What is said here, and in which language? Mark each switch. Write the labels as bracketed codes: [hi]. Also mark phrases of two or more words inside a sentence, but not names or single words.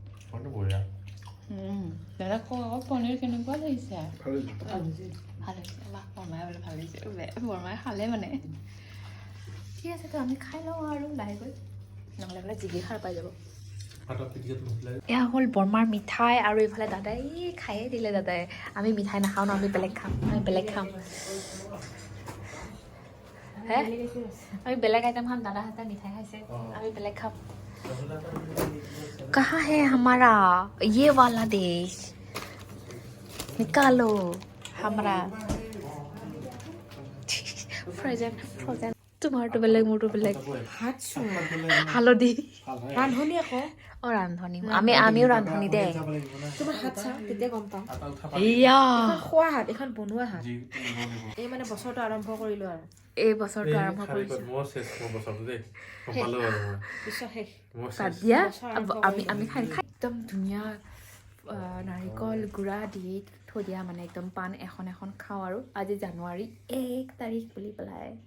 [as] দাদা কওক পনীৰ কেনেকুৱা লাগিছে ভাল হৈছে বৰমাই বোলে ভাল লাগিছে বৰমাই খালে মানে ঠিক আছে তো আমি খাই লওঁ আৰু লাহেকৈ নহ'লে বোলে জিগি খাৰ পাই যাব এয়া হ'ল বৰমাৰ মিঠাই আৰু এইফালে দাদাই খায়ে দিলে দাদাই আমি মিঠাই নাখাওঁ ন আমি বেলেগ খাম হে আমি বেলেগ আইটেম খাম দাদাহঁতে মিঠাই খাইছে আমি বেলেগ খাম [hi] कहाँ है हमारा ये वाला देश निकालो हमारा फ्रोजन [as] তোমাৰটো বেলেগ মোৰটো বেলেগ হালধি ৰান্ধনি আকৌ ৰান্ধনি আমিও ৰান্ধনি দে তোমাৰ হাত চা তেতিয়া গম পাম এয়া খোৱা হাত এখন বনোৱা হাত এই মানে বছৰটো আৰম্ভ কৰিলো আৰু এই বছৰটো আৰম্ভ কৰিছো আমি খাই একদম ধুনীয়া নাৰিকল গুড়া দি থৈ দিয়া মানে একদম পাণ এখন খাওঁ আৰু আজি জানুৱাৰী 1 তাৰিখ বুলি পেলাই